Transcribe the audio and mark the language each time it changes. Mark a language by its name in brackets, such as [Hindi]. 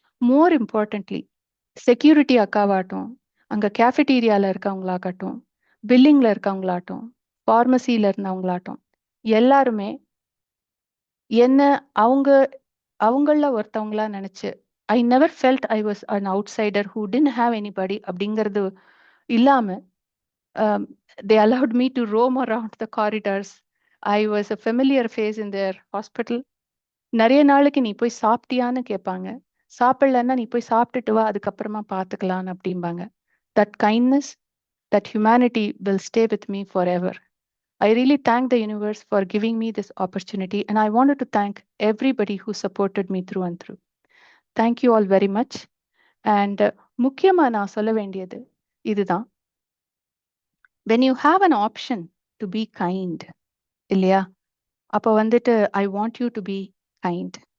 [English] More importantly, [Tamil] security அக்காவாட்டும், அங்க கேஃபிடீரியால இருக்கவங்களாகட்டும், பில்லிங்ல இருக்கவங்களாட்டும், ஃபார்மசியில இருந்தவங்களாட்டும், எல்லாருமே என்ன அவங்கள ஒருத்தவங்களா நினைச்சு, [English] I never felt I was an outsider who didn't have anybody [Tamil] அப்படிங்கிறது இல்லாம [English] they allowed me to roam around the corridors. I was a familiar face in their hospital. [Tamil] நிறைய நாளைக்கு நீ போய் சாப்பிட்டியான்னு கேட்பாங்க, சாப்பிடலன்னா நீ போய் சாப்பிட்டுட்டு வா, அதுக்கப்புறமா பார்த்துக்கலான்னு அப்படிம்பாங்க. [English] That kindness, that humanity will stay with me forever. I really thank the universe for giving me this opportunity, and I wanted to thank everybody who supported me through and through. Thank you all very much. And [Tamil] முக்கியமா நான் சொல்ல வேண்டியது இதுதான், [English] when you have an option to be kind, [Tamil] இல்லையா, அப்போ வந்துட்டு [English] I want you to be kind.